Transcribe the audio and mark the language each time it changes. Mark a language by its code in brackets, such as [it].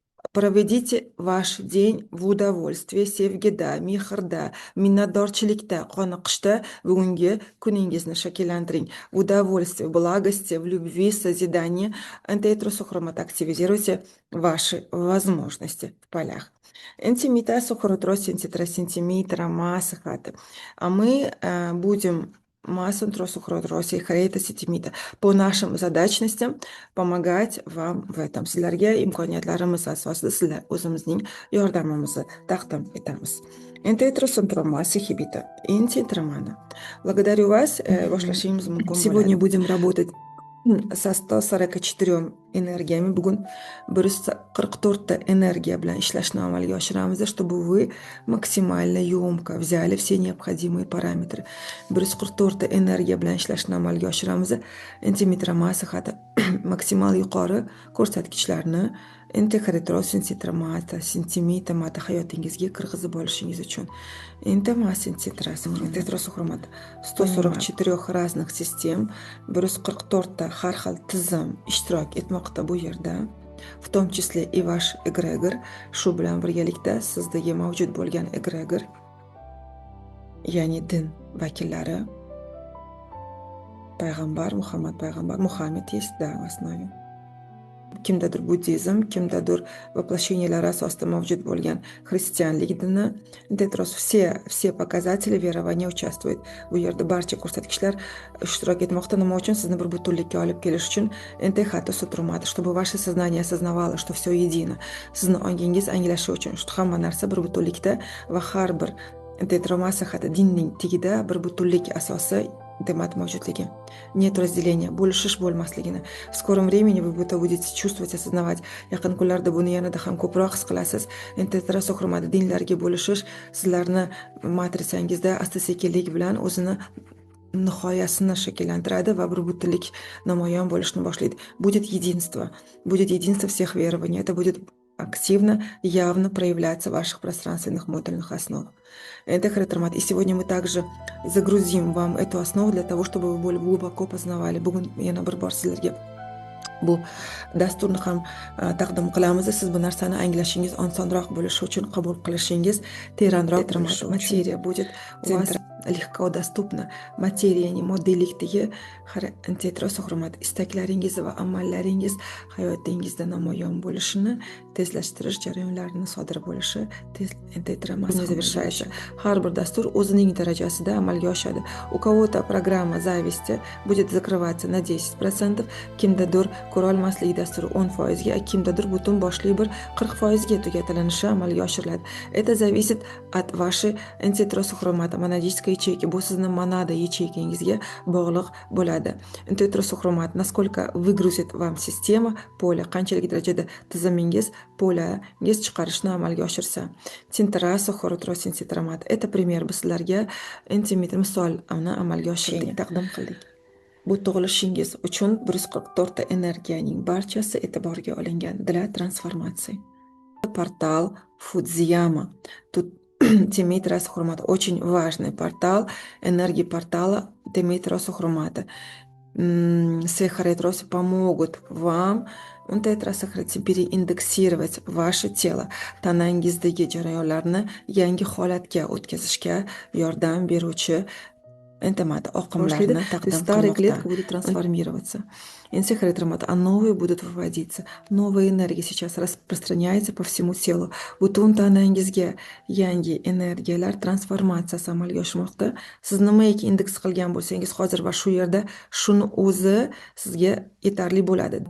[ru] Проведите ваш день в удовольствии, [uz] sevgida, mehrda, minnatdorchilikda, qoniqishda bugungi kuningizni shakllantiring. [ru] В удовольствии, благости, в любви, созидании. Антиэтеросухромат, активизируйте ваши возможности в полях. Энтимита, сухоротрос, синтитросинтимитра, масса хата. А мы будем массу тросухоротроси, харейта, ситимита по нашим задачностям помогать вам в этом. [uz] Sizlarga imkoniyatlarimiz asosida sizlar o'zimizning yordamimizni taqdim etamiz. Интетросинтромаса хибита. Интентромана. [ru] Благодарю вас. [uz] Бoshlashimiz mumkin bo'ladi. [ru] Сегодня будем работать со 144 энергиями. [uz] Bugun 144 ta энергия bilan ishlashni amalga oshiramiz, [ru] чтобы вы максимально ёмко взяли все необходимые параметры. [uz] 144 ta энергия bilan ishlashni amalga oshiramiz. Intimetra massa hati maksimal yuqori ko'rsatkichlarni интегратроссинтитрамата, синтимитамата hayotingizga kirgizib olishingiz uchun. Интетросухромат 144 [ru] разных систем, [uz] 144 ta har xil tizim ishtirok etmoqda bu yerda. [ru] В том числе и ваш эгрегор. [uz] Shu bilan birgalikda sizdagi mavjud bo'lgan эгрегор, ya'ni din vakillari, payg'ambar Muhammad [ru] есть, да, в основе. [uz] Kimdadir buddizm, kimdadir воплощениялari asosida mavjud bo'lgan xristianlik dini. [ru] Все показатели верования участвуют. [uz] Bu yerda barcha ko'rsatkichlar ishtirok etmoqda. Nima uchun? Sizni bir butunlikka olib kelish uchun. [ru] Entehata sutrumata, чтобы ваше сознание осознавало, что все едино. [uz] Sizni ongingiz anglashi uchun, что hamma narsa bir butunlikda va har bir tetromassa hati dinning tagida bir butunlik asosi temat mavjudligi. [ru] Нет разделения, [uz] bo'lishish bo'lmasligini. [ru] В скором времени вы это будете чувствовать, осознавать. [uz] Yaqin kunlarda buni yanada ham ko'proq his qilasiz. Intetrasuxromada dinlarga bo'lishish sizlarni matrisangizda asta-sekinlik bilan o'zini nihoyasini shakllantiradi va bir butunlik namoyon bo'lishni boshlaydi. [ru] Будет единство всех верований. Это будет активно, явно проявляться в ваших пространственных модульных основах. Это хретермат. И сегодня мы также загрузим вам эту основу для того, чтобы вы более глубоко познавали. [uz] Bugun yana bir bor sizlarga bu dasturni ham taqdim qilamiz. Siz bu narsani anglashingiz osonroq bo'lishi uchun, qabul qilishingiz teranroq bo'lishi uchun. [ru] Materiya будет у вас легко доступна. [uz] Materiyaning moddiylikdagi tetrasuxromat istaklaringiz va amallaringiz hayotingizda namoyon bo'lishini tezlashtirish jarayonlarini sodir bo'lishi завершается. Har bir dastur o'zining darajasida amalga oshadi. [ru] У кого-то программа зависти будет закрываться на 10%, [uz] kimdadir ko'rolmaslik dasturi 10% ga, kimdadir butun boshli bir 40% ga tugatilanishi amalga oshiriladi. [ru] Это зависит от вашей энтетросухромата, монадической ячейки. [uz] Bu sizni monada yacheykangizga bog'liq bo'ladi. Энтетросухромат [ru] насколько выгрузит вам система, поле, [uz] qanchalik darajada tizimingiz polangiz chiqarishni amalga oshirsa. Tintrasuxorotrosintitramat. [ru] Это пример. [uz] Biz sizlarga intimit misol amalga oshirdik, taqdim qildik. Bu tug'ilishingiz uchun 144 ta energiyaning barchasi e'tiborga olingan. [ru] Для трансформации. Портал Фудзияма. Тут Тимитрасухромата. Очень важный портал, энергии портала Тимитрасухромата. Сехаретросы помогут вам переиндексировать ваше тело. [uz] Tanangizdagi jarayonlarni yangi holatga o'tkazishga yordam beruvchi oqimlarni taqdim qilmoqda. [ru] Старые клетки будут трансформироваться. А новые будут выводиться. Новая энергия сейчас распространяется по всему телу. [uz] Butun tanangizga yangi energiyalar transformatsiyasi amalga oshmoqda. Siz nimaiki indeks qilgan bo'lsangiz hozir va shu yerda shuni o'zi sizga yetarli bo'ladi.